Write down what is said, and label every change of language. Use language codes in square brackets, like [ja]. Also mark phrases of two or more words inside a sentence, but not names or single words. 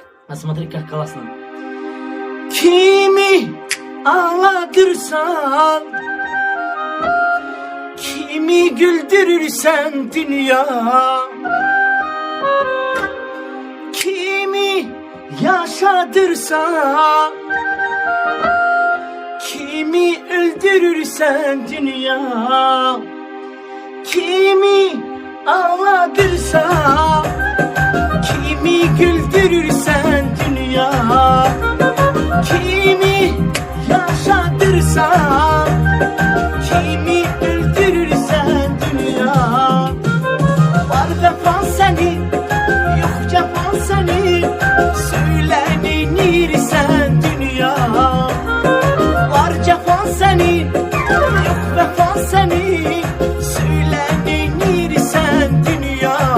[ru] Смотри, как классно. [az] Kimi ağlatırsan, kimi güldürürsen dünya, kimi yaşatırsan, kimi öldürürsen dünya, kimi ağlatırsan, kimi güldürürsen dünya, kimi yaşatırsan, kimi öldürürsen dünya. Var vefan senin, yok cefan senin, söylenirsen dünya. Var cefan senin, yok vefan senin, söylenirsen dünya.